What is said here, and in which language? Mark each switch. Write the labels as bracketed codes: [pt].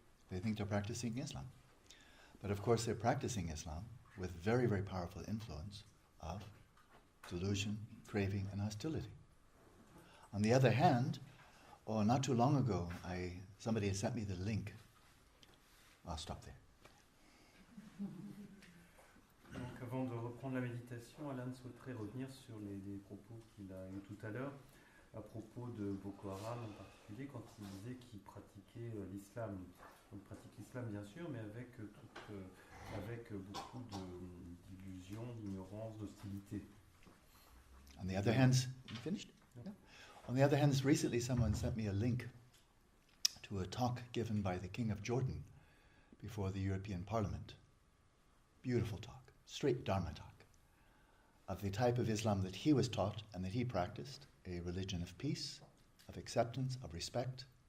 [en] They think they're practicing Islam. But of course they're practicing Islam with very, very powerful influence of delusion, craving, and hostility. On the other hand, not too long ago, somebody had sent me the link. I'll stop there. [fr] Donc avant de reprendre la méditation, Alan souhaiterait revenir sur les propos qu'il a eu tout à l'heure à propos de Boko Haram en particulier, quand il disait qu'il pratiquait l'islam. Il pratique l'islam bien sûr, mais avec beaucoup d'illusions, d'ignorance, d'hostilité. [en] On the other hand, you finished? Yeah. On the other hand, recently someone sent me a link to a talk given by the King of Jordan before the European Parliament. Beautiful talk, straight Dharma talk, of the type of Islam that he was taught and that he practiced, a religion of peace, of acceptance, of respect.